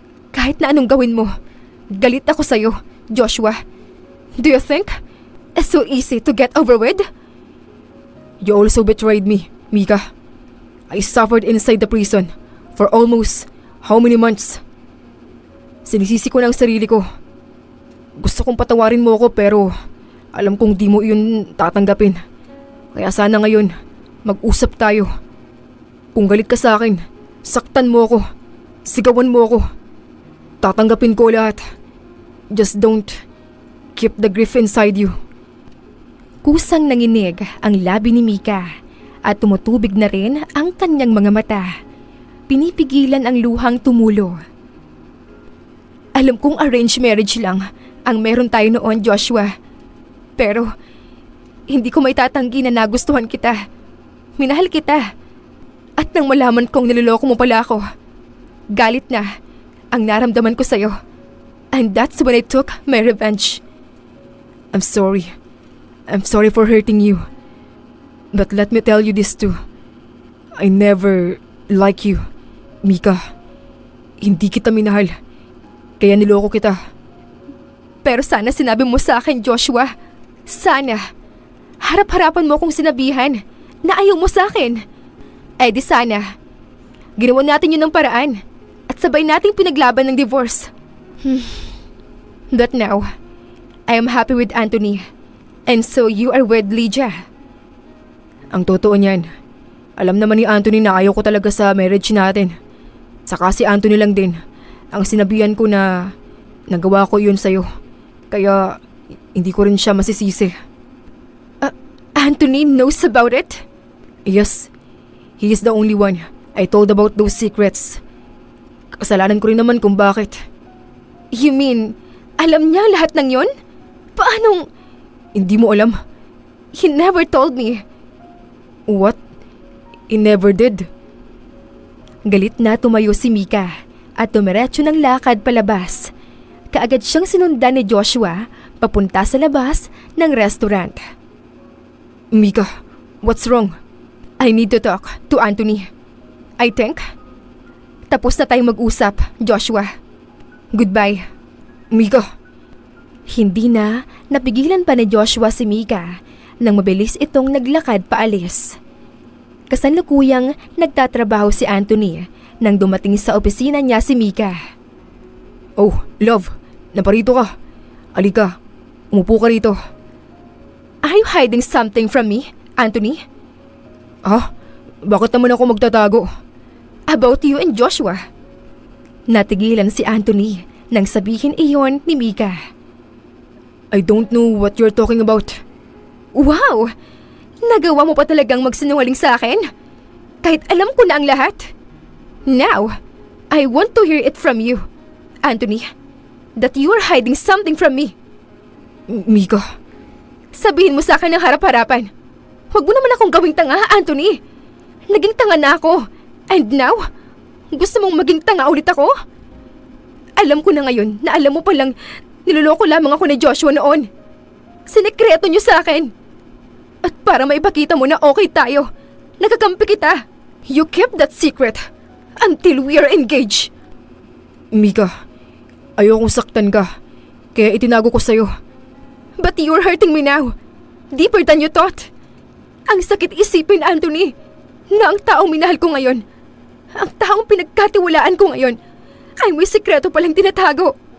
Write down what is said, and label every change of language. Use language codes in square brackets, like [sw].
[tl] Kahit na anong gawin mo, galit ako sa'yo, Joshua. [en] Do you think it's so easy to get over with? You also betrayed me, Mika. I suffered inside the prison for almost how many months? [tl] Sinisisi ko ng sarili ko. Gusto kong patawarin mo ako pero alam kong di mo yun tatanggapin. Kaya sana ngayon, mag-usap tayo. Kung galit ka sa akin, saktan mo ako. Sigawan mo ako. Tatanggapin ko lahat. [en] Just don't keep the grief inside you. [tl] Kusang nanginig ang labi ni Mika at tumutubig na rin ang kanyang mga mata. Pinipigilan ang luhang tumulo. Alam kong arranged marriage lang ang meron tayo noon, Joshua. Pero hindi ko may tatanggi na nagustuhan kita. Minahal kita. At nang malaman kong niloloko mo pala ako, galit na ang naramdaman ko sa'yo. [en] And that's when I took my revenge. I'm sorry. I'm sorry for hurting you. But let me tell you this too. I never like you, [tl] Mika. Hindi kita minahal. Kaya niloko kita. Pero sana sinabi mo sa akin, Joshua. Sana. Harap-harapan mo akong sinabihan na ayaw mo sa akin. Eh di sana. Ginawa natin yun ng paraan. At sabay nating pinaglaban ng divorce. [en] But now, I am happy with Anthony. And so you are with Lydia. [tl] Ang totoo niyan, alam naman ni Anthony na ayaw ko talaga sa marriage natin. Saka si Anthony lang din ang sinabihan ko na nagawa ko yun sa'yo. Kaya hindi ko rin siya masisisi. [en] Anthony knows about it? Yes, he is the only one I told about those secrets. [tl] Kasalanan ko rin naman kung bakit. [en] You mean, [tl] alam niya lahat ng yon? Paanong... Hindi mo alam? [en] He never told me. What? He never did. [tl] Galit na tumayo si Mika at tumiretso ng lakad palabas. Kaagad siyang sinundan ni Joshua papunta sa labas ng restaurant. [en] Mika, what's wrong? I need to talk to Anthony. I think tapos na tayong mag-usap, Joshua. Goodbye. Mika, [tl] Hindi na napigilan pa ni Joshua si Mika nang mabilis itong naglakad paalis. Kasalukuyang nagtatrabaho si Anthony nang dumating sa opisina niya si Mika. oh, love, naparito ka. Alika, umupo ka rito. [en] Are you hiding something from me, Anthony? Ha? [tl] Bakit naman ako magtatago? [en] About you and Joshua. [tl] Natigilan si Anthony nang sabihin iyon ni Mika. [en] I don't know what you're talking about. [tl] Wow! Nagawa mo pa talagang magsinungaling sa akin? Kahit alam ko na ang lahat. [en] Now, I want to hear it from you, Anthony. That you are hiding something from me. Mika, [tl] Sabihin mo sa akin ng harap-harapan. Huwag mo naman akong gawing tanga, Anthony. Naging tanga na ako. [en] And now, [tl] gusto mong maging tanga ulit ako? Alam ko na ngayon na alam mo palang niloloko lamang ako ni Joshua noon. Sinekreto niyo sa akin. At para maipakita mo na okay tayo, nakakampi kita. [en] You kept that secret until we are engaged. [tl] Mika, ayokong saktan ka. Kaya itinago ko sa'yo. [en] But you're hurting me now. Deeper than you thought. [tl] Ang sakit isipin, Anthony, na ang taong minahal ko ngayon, ang taong pinagkatiwalaan ko ngayon, ay may sikreto palang tinatago.